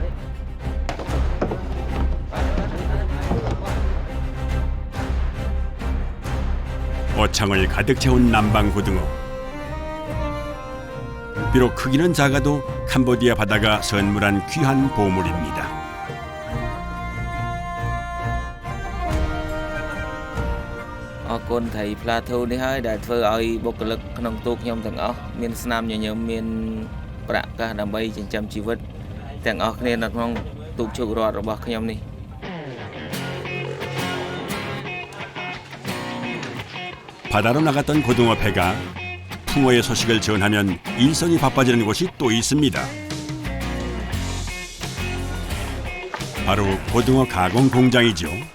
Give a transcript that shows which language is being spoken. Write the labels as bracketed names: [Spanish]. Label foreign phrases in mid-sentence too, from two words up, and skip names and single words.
[Korean] 어창을 가득 채운 남방 고등어. 비록 크기는 작아도 캄보디아 바다가 선물한 귀한 보물입니다. ơn thầy [Khmer] Plato នេះហើយដែលធ្វើឲ្យបុគ្គលិកក្នុងទូកខ្ញុំទាំងអស់មានស្នាមញញឹមមានប្រាក់កាសដើម្បីចិញ្ចឹមជីវិតទាំងអស់គ្នានៅក្នុងទូកជោគរតរបស់ខ្ញុំនេះ [Korean] 바다로 나갔던 고등어 배가 풍어의 소식을 전하면 일선이 바빠지는 곳이 또 있습니다. 바로 고등어 가공 공장이죠.